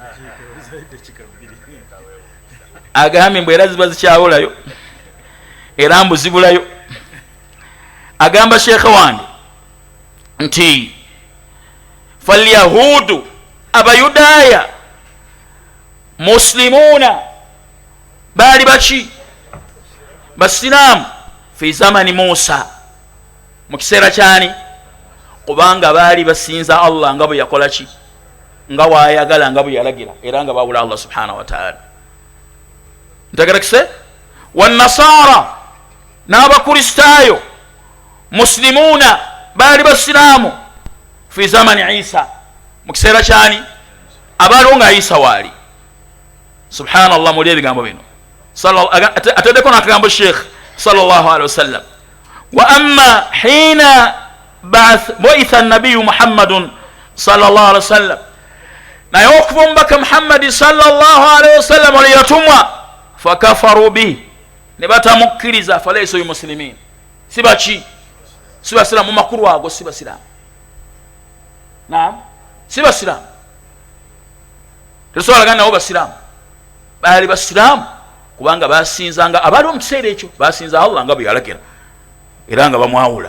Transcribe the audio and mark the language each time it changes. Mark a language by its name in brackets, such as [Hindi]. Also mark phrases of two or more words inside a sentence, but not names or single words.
[Ganda] Agambye mbu era ziba zikyabulayo era mbu zibulayo. Agamba sheekhe wange nti falyahudu abayudaaya muslimuuna baali baki basiraamu [Arabic] في زمن [Ganda] Musa, mu kiseera kyani? Kubanga baali basinza Allah nga bwe yakola ki, nga waayagala, nga bwe yalagira, era nga bawula Allah [Arabic] سبحانه وتعالى. [Ganda] Ntegerekese. Wannasaara n'abakristaayo muslimuuna baali basiraamu [Arabic] في زمن [Ganda] Isa, mu kiseera kyani? Abaaliwo nga Isa waali. Subhanallah. Muli ebigambo bino ateddeko n'akagambo Sheikh [Arabic] صلى الله عليه وسلم. وأما حين بعث نبي محمد صلى الله عليه وسلم, [Ganda] naye okuva omubaka Muhammadi [Arabic] صلى الله عليه وسلم [Ganda] olwe yatumwa, [Arabic] فكفروا به, [Ganda] ne batamukkiriza, [Arabic] فليس بمسلمين, [Ganda] si baki, si basiraamu. Mu makulu ago si basiraamu. Naam, si basiraamu. Tetusobola gana nabo basiraamu. Baali basiraamu kubanga basinzanga, abaaliwo mu kiseera ekyo basinza Allah nga bwe yalagira era nga bamwawula.